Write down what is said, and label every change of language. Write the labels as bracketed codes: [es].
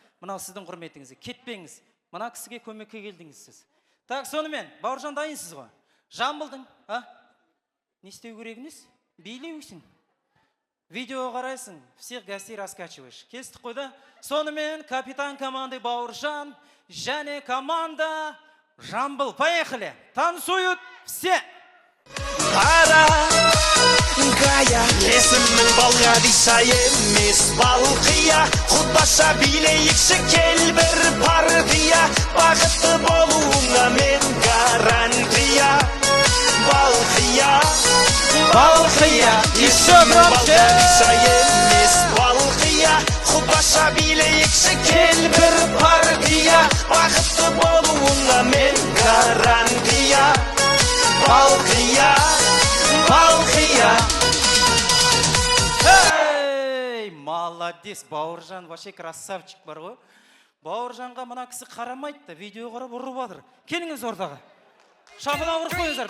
[kk] Мынау сіздің құрметіңізге. Кетпеңіз. Мына кісіге көмекке келдіңіз сіз. Так, сонымен, Бауыржан дайынсыз ғой? Жамбылдың, а? Не істеу керегіңіз? Билеусің. Видео қарайсың, [ru] всех гостей раскачиваешь. [kk] Келістік қой да? Сонымен, [ru] капитан команды [kk] Бауыржан және команда Жамбыл. [ru] Поехали! Танцуют все! [kk] Ара Кая Есімнің балға дейса емес балқия Құтбаша билейікші кел бір партия Бақытты болуыңа мен гарантия Балқия [ru] Балқия! Еще громче! [kk] дейса емес балқия Құтбаша билейікші кел бір партия Бақытты болуыңа мен гарантия Балқия Балқия [ru] Эй, молодец, Бауыржан, вообще красавчик [kk] бар ғой. Бауыржанға мына кісі қарамайды, видео қарап ұрып жатыр. Келіңіз ортаға. Шапалақ ұрып қойыңыздар.